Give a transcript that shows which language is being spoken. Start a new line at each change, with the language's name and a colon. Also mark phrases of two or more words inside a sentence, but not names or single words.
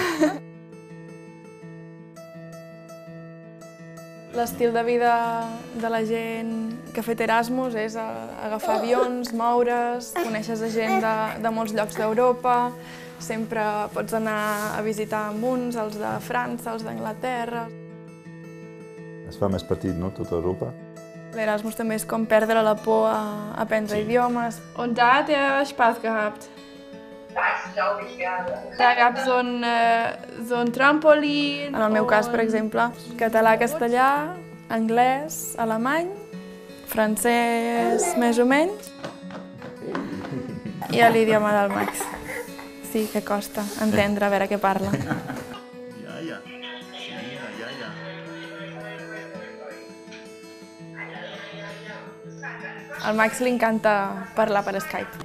Catalan: L'estil de vida de la gent que ha fet Erasmus és agafar avions, moure's, coneixes gent de molts llocs d'Europa, sempre pots anar a visitar amb uns, els de França, els d'Anglaterra. Es fa més petit, no?, tota Europa. L'Erasmus també és com perdre la por a aprendre idiomes.
German: Und da hat Spaß gehabt. Das glaube ich gerne. Da gab es so ein Trampolin.
Catalan: En el meu cas, per exemple, català, castellà, anglès, alemany, francès més o menys i l'idioma del Max. Sí, que costa entendre, a veure què parla. Al Max li encanta parlar per Skype.